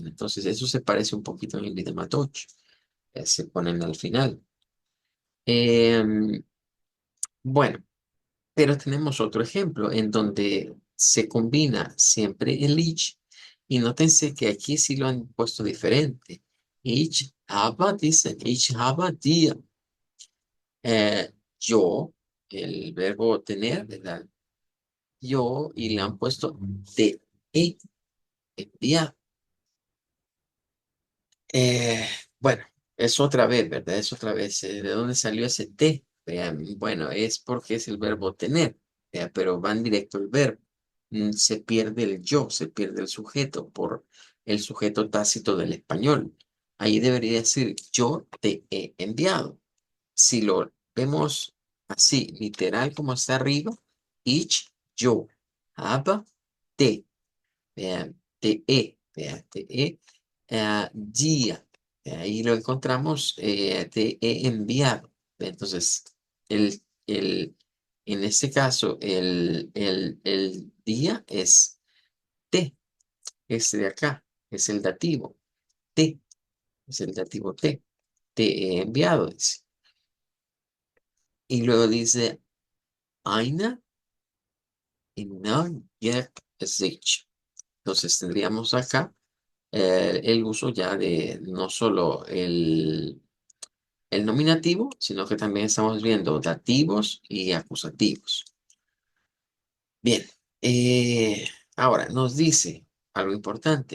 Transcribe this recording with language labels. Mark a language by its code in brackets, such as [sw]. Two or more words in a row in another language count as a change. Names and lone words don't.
[es] Entonces, eso se parece un poquito en el idioma Dutch. Se ponen al final. Em, bueno, pero tenemos otro ejemplo en donde se combina siempre el ich y nótense que aquí sí lo han puesto diferente. [de] Ich habe, dice, ich habe dir. [es] Yo, el verbo tener, ¿verdad? Yo, y le han puesto de enviar. Eh, bueno, es otra vez, ¿verdad? Es otra vez. ¿De dónde salió ese te? Vean, bueno, es porque es el verbo tener, pero van directo al verbo. Se pierde el yo, se pierde el sujeto por el sujeto tácito del español. Ahí debería decir yo te he enviado. Si lo vemos así, literal como está arriba, [de] ich, yo, habe, [es] te. Vean, vean, día. Ahí lo encontramos, te he enviado. Entonces, el, en este caso, el día es te, este de acá, es el dativo, te, es el dativo te he enviado, dice. Y luego dice, [de] eine in sich. [es] Entonces, tendríamos acá el uso ya de no solo el nominativo, sino que también estamos viendo dativos y acusativos. Bien, ahora nos dice algo importante.